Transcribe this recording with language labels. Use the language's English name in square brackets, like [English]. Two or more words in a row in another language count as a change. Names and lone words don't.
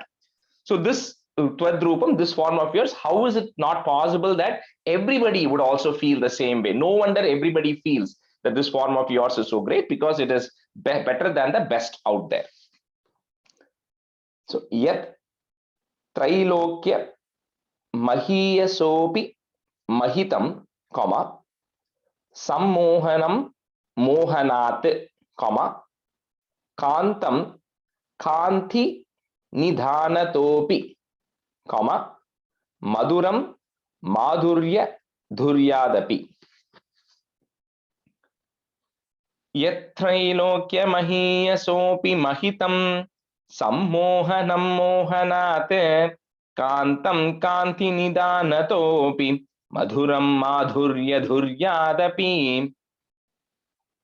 [English] So this Twadrupam, this form of yours, how is it not possible that everybody would also feel the same way? No wonder everybody feels that this form of yours is so great, because it is better than the best out there. [Sanskrit] So यत् त्रैलोक्य महीयसोऽपि महितं, comma, सम्मोहनं मोहनात्, comma, कान्तं कान्ति निधानतोऽपि, comma, मधुरं माधुर्य धुर्यादपि. यत्त्रैलोक्य महीयसोऽपि महितं सम्मोहनं मोहनात् कान्तं कान्ति निधानतोऽपि मधुरं माधुर्य धुर्यादपि.